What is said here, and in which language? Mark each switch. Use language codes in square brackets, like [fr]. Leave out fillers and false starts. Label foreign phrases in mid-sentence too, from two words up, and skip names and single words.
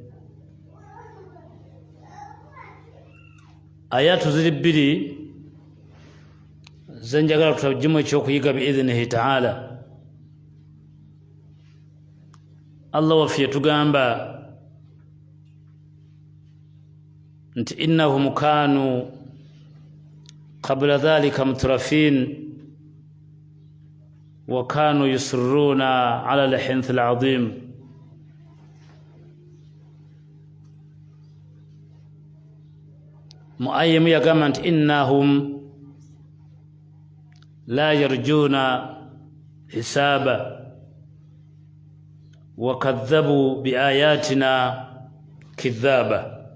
[lg] Ayatu ziri bbiri ze njagala tutaggimu ekyokuyiga [ar] بإذنه تعالى. [lg] Allah waffe yatugamba nti [ar] إنهم كانوا قبل ذلك مترفين وكانوا يصرون على الحنث العظيم. [lg] Muayyim yagamba nti [ar] إنهم لا يرجون حسابا وكذبوا بآياتنا كذابا.